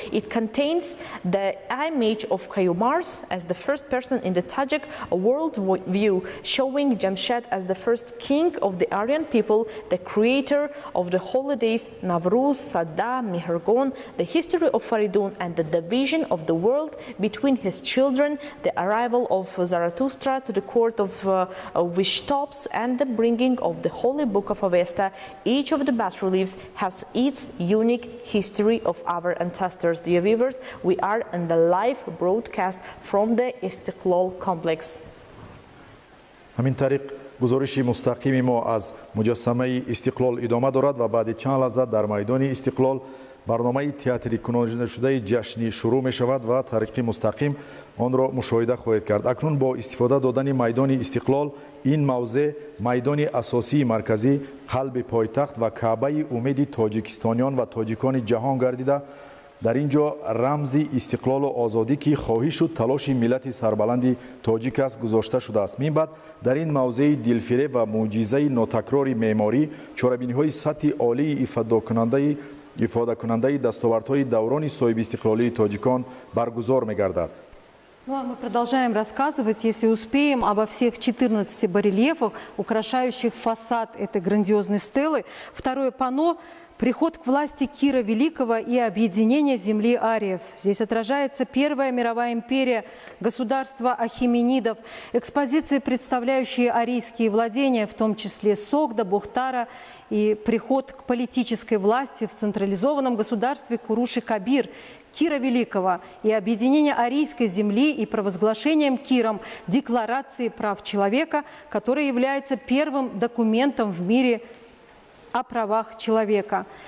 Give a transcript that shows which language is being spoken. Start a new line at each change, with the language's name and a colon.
English: It contains the image of Kayumars as the first person in the Tajik world view, showing Jamshed as the first king of the Aryan people, the creator of the holidays Navruz, Sadda, Mehergon, the history of Faridun, and the division of the world between his children, the arrival of Zarathustra to the court of Vishtops, and the bringing of the holy book of Avesta. Each of the bas-reliefs has its unique history of our ancestors. Dear viewers, we are in the live broadcast from the Istiklal complex.
Tajik: ҳамин тариқ гузориши мустақими мо аз муҷассамаи истиқлол идома дорад ва баъди чанд лаҳза дар майдони истиқлол барномаи театри кунонидашудаи ҷашнӣ шурӯъ мешавад ва тариқи мустақим онро мушоҳида хоҳед кард. Акнун бо истифода додани майдони истиқлол ин мавзеъ майдони асосии марказӣ, қалби пойтахт ва каъбаи умеди тоҷикистониён ва тоҷикони ҷаҳон гардида, дар ин ҷо рамзи истиқлолу озодӣ ки хоҳишу талоши миллати сарбаланди тоҷик аст гузошта шудааст. Минбаъд дар ин мавзеи дилфиреб ва мӯъҷизаи нотакрори меъморӣ чорабиниҳои сатҳи олии ифодакунандаи дастовардҳои даврони соҳиби истиқлолии тоҷикон баргузор мегардад.
Russian: Ну, а мы продолжаем рассказывать, если успеем, обо всех 14 барельефах, украшающих фасад этой грандиозной стелы. Второе панно – приход к власти Кира Великого и объединение земли ариев. Здесь отражается Первая мировая империя, государство ахименидов, экспозиции, представляющие арийские владения, в том числе Согда, Бухтара, и приход к политической власти в централизованном государстве Куруши-Кабир, Кира Великого и объединение арийской земли и провозглашением Киром Декларации прав человека, которая является первым документом в мире о правах человека.